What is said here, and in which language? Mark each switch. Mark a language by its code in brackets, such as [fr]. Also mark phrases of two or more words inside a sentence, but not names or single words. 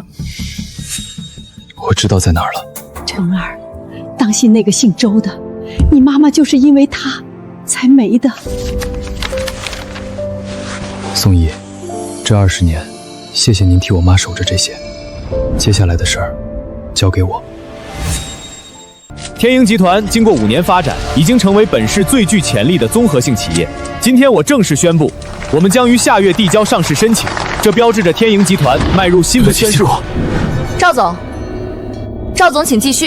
[zh] 我知道在哪兒了。陳兒，當心那個姓周的，你媽媽就是因為他才沒的。宋怡，這20年，謝謝您替我媽守着這些，接下來的事兒交給我。天鷹集團經過5年發展，已經成為本市最具潛力的綜合性企業。今天我正式宣布，我們將於下月遞交上市申請，這標誌着天鷹集團邁入新的圈數。趙總，趙總，請繼續。